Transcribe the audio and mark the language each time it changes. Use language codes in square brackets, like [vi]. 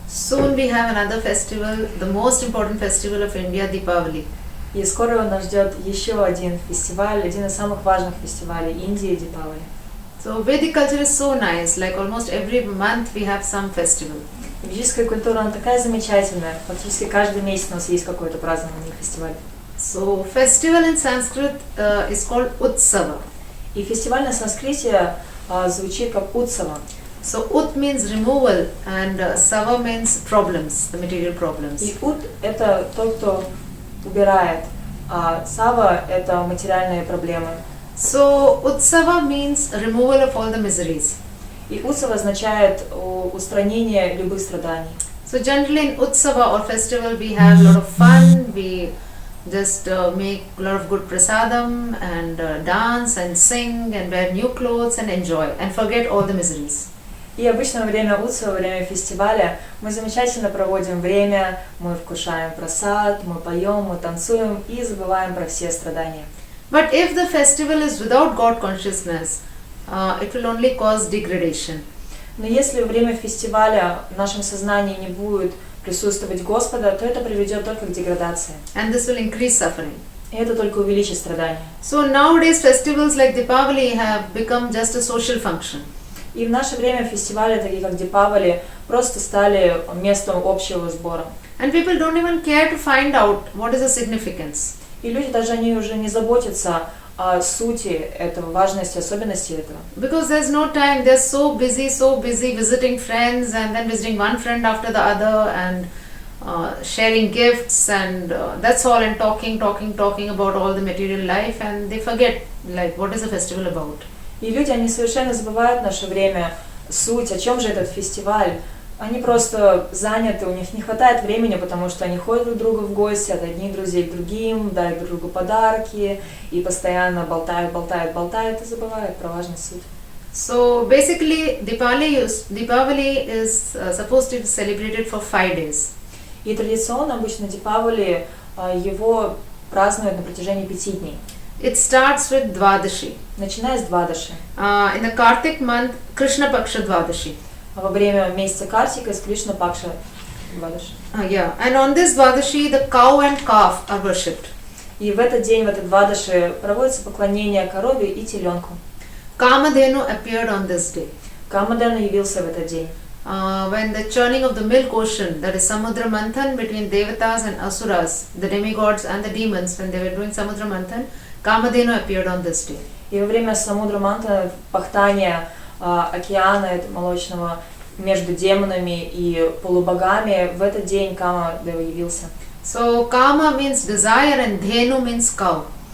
[en] Soon we have another festival, the most important festival of India, Deepavali. [ru] И скоро нас ждет еще один фестиваль, один из самых важных фестивалей Индии, Дипавали. [en] So Vedic culture is so nice, like almost every month we have some festival. [ru] Ведическая культура, она такая замечательная, практически каждый месяц у нас есть какой-то празднованный фестиваль. [en] So festival in Sanskrit is called Utsava. [ru] И фестиваль на санскрите звучит как Утсава. [en] So Ut means removal and Sava means problems, the material problems. [ru] И Ут это тот, кто убирает, а Сава это материальные проблемы. [en] So Utsava means removal of all the miseries. [ru] И Утсава означает устранение любых страданий. [en] So generally in Utsava or festival we have a lot of fun, we just make a lot of good prasadam and dance and sing and wear new clothes and enjoy and forget all the miseries. [ru] И обычно во время Утсава, во время фестиваля мы замечательно проводим время, мы вкушаем прасад, мы поем, мы танцуем и забываем про все страдания. [en] But if the festival is without God consciousness, it will only cause degradation. [ru] Но если во время фестиваля в нашем сознании не будет присутствовать Господа, то это приведет только к деградации. [en] And this will increase suffering. [ru] И это только увеличит страдания. [en] So nowadays festivals like Deepavali have become just a social function. [ru] И в наше время фестивали, такие как Дипавали, просто стали местом общего сбора. [en] And people don't even care to find out what is the significance. [ru] И люди даже они уже не заботятся о сути этого, важности, особенности этого. [en] Because there's no time, they're so busy visiting friends and then visiting one friend after the other and sharing gifts and that's all, and talking about all the material life, and they forget like what is the festival about. [ru] И люди, они совершенно забывают в наше время суть, о чем же этот фестиваль. Они просто заняты, у них не хватает времени, потому что они ходят друг к другу в гости, от одних друзей к другим, дарят друг другу подарки и постоянно болтают и забывают про важность суть. [en] So basically Deepavali is supposed to be celebrated for 5 days. [ru] И традиционно обычно Дипавали его празднуют на протяжении 5 дней. [en] It starts with Dvadashi. [ru] Начиная с Двадаши. [en] In the Kartik month, Krishna Paksha Dvadashi. [ru] Во время месяца Картика из Кришна Пакша Двадаши. [en] Yeah, and on this Dvadashi, the cow and calf are worshipped. [ru] И в этот день, в этот Двадаши, проводится поклонение корове и теленку. [en] Kamadhenu appeared on this day. [ru] Камадена явился в этот день. [en] When the churning of the milk ocean, that is Samudra Manthan between Devatas and Asuras, the demigods and the demons, when they were doing Samudra Manthan, Kamadhenu appeared on this day. [ru] И во время Самудра Мантана, пахтания океана молочного между демонами и полубогами, в этот день Камадева явился. [en] So Kama means desire and Dhenu means cow.